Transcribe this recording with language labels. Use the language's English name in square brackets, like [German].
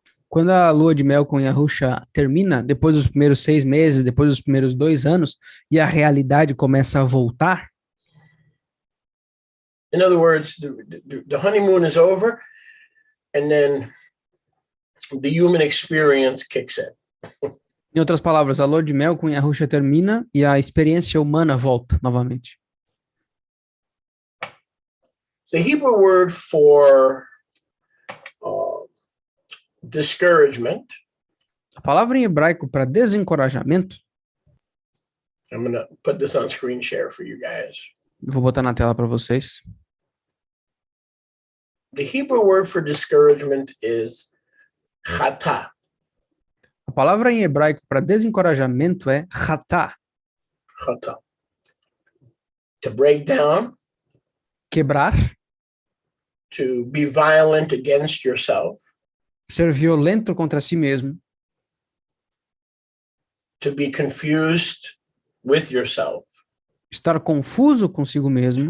[Portuguese] Quando a lua de mel com Yahusha termina, depois dos primeiros 6 meses, depois dos primeiros 2 anos, e a realidade começa a voltar. [English] In other words, the honeymoon is over, and then the human experience kicks in. [Portuguese] Em outras palavras, a lua de mel com Yahusha termina e a experiência humana volta novamente. [English] The Hebrew word for discouragement. [Portuguese] A palavra em hebraico para desencorajamento, [English] I'm going to put this on screen share for you guys. [Portuguese] vou botar na tela para vocês. [English] The Hebrew word for discouragement is chata. [Portuguese] A palavra em hebraico para desencorajamento é chatá, [English] Chata. To break down, [Portuguese] quebrar, [English] to be violent against yourself, [Portuguese] ser violento contra si mesmo, [English] to be confused with yourself, [Portuguese] estar confuso consigo mesmo,